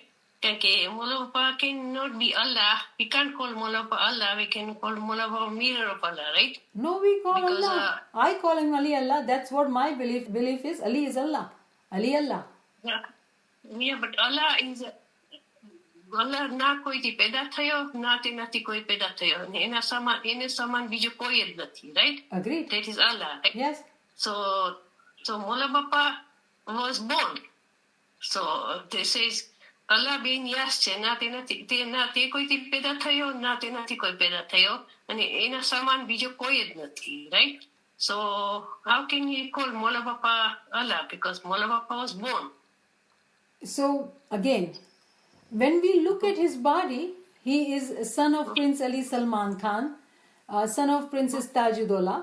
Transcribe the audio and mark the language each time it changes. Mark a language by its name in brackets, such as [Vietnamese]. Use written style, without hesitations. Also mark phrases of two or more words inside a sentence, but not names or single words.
[English] Okay, Mola Bappa cannot be Allah. We can't call Mola Bappa Allah. We can call Mola Bappa mirror of Allah, right? No, we call Because, Allah. I call him Ali Allah. That's what my belief is. Ali is Allah. Ali Allah. Yeah, but Allah is Allah [Gujarati] ના કોઈથી પેદા થયો ના તેનાથી કોઈ પેદા થયો અને એના સમાન બીજો કોઈ જ નથી, [English] right? Agreed. That is Allah, right? Yes. So Mola Bappa was born. So this is Allah being yes [Gujarati] છે ના તે કોઈથી પેદા થયો ના તેનાથી કોઈ પેદા થયો અને એના સમાન બીજો કોઈ જ નથી, [English] right? So how can you call Mola Bappa Allah? Because Mola Bappa was born. So again, when we look at his body, he is son of Prince Ali Salman Khan, son of Princess Tajuddollah.